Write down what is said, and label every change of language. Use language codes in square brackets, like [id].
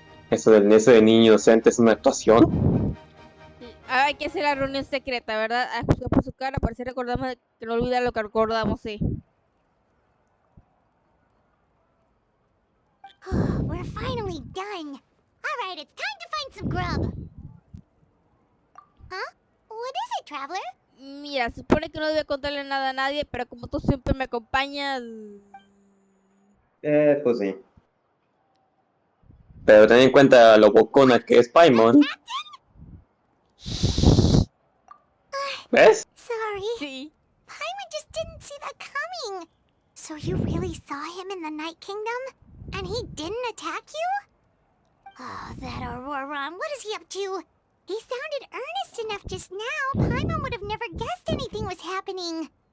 [es] Eso de niño docente es una actuación. Ahora hay que hacer la reunión secreta, ¿verdad? Por su cara, para así recordamos que no olvidar lo que recordamos, sí. [en] We're finally done. All right, it's time to find find some grub. Huh? What is it, traveler? [es] Mira, se supone que no debe contarle nada a nadie, pero como tú siempre me acompañas... Pues sí. Pero ten en cuenta lo bocona que es Paimon. ¿Ves? [en] Sorry. [es] Sí. [en] Paimon just didn't see that coming. So you really saw him in the Night Kingdom? And he didn't attack you? Oh, that Auroron, what is he up to? He sounded earnest enough just now. Paimon would have never guessed anything was happening.